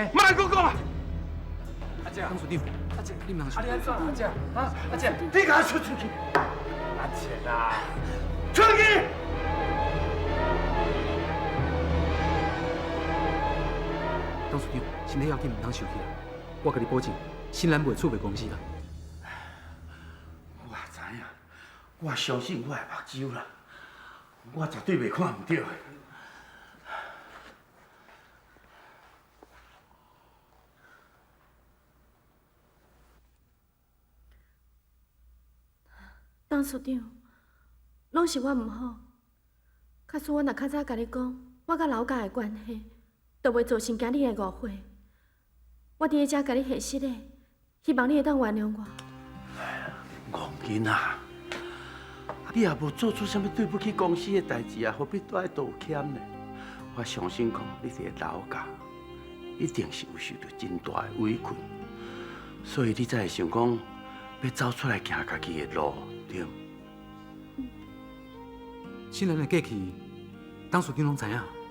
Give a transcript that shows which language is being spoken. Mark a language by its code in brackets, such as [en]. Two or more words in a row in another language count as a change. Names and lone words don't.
[nan] 莫讲讲啊！阿姐，董事长，阿姐，你唔通出。你安怎？阿姐，啊，阿姐，你给我出去！阿姐啊，出去！董事长，身体要紧，唔通受气啦。我甲你保证，新兰袂出卖公司啦。我知影，我相信我的目睭啦，我绝对袂看唔到的。董事长，拢是我唔好。假使我若较早甲你讲，我甲老家的关系，就袂造成今日的误会。我伫咧遮甲你谢失礼，希望你会当原谅我。戆囡仔，你也无做出什么对不起公司的代志啊，何必多爱道歉呢？我相信讲你伫老家，一定是有受到真大的委屈，所以你才会想讲要走出来行家己的路。对，新兰的过去，董事长拢知影。